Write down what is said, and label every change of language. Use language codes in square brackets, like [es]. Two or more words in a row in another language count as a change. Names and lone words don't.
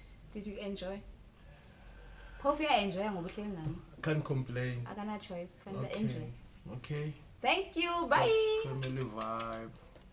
[en] Did you enjoy? Hope you enjoy [zu] ngoba uhleli nami. [en] Can't complain. [zu] Akana choice. Fanele [en] Okay. enjoy. Okay. Thank you. Bye. That's family vibe.